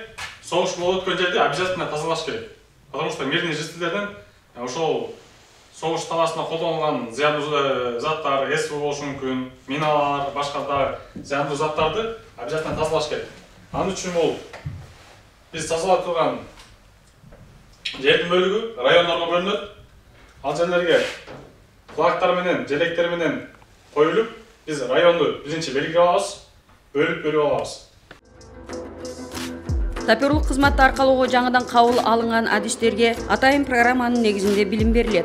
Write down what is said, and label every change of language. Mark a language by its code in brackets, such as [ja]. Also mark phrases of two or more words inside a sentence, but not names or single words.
[ky] Согуш болуп өткөн жерде обязательно тазалаш керек. [ru] Потому что мирный [ky] жителдерден ошол согуш талаасында колдонулган зыяндуу заттар, СВ болушу мүмкүн, миналар, башка да зыяндуу заттарды обязательно тазалаш керек. Ал үчүн бул биз тазалап турган жердин бөлүгү райондорго бөлүнөт. Ал жерлерге флагтар менен, желектер менен коюлуп, биз районду биринчи белги алабыз, бөлүп алабыз. Саперлук кызматты аркалоого жаңыдан кабыл алынган адистерге атайын программанын негизинде билим берилет.